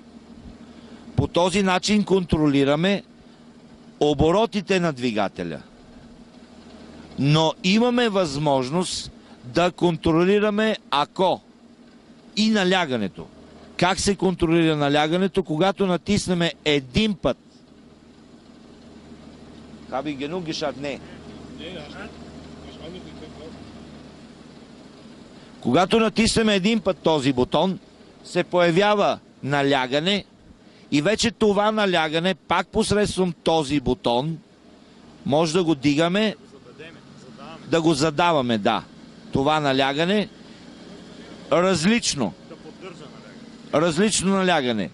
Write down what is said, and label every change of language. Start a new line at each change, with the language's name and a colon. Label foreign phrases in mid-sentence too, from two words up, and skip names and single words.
Bulgarian: По този начин контролираме оборотите на двигателя. Но имаме възможност да контролираме и налягането. Как се контролира налягането? Когато натиснем един път.
German: Habe ich genug geschaut?
Bulgarian: Не. Когато натиснем един път този бутон, се появява налягане и вече това налягане, пак посредством този бутон, може да го дигаме, да го задаваме, това налягане, различно налягане.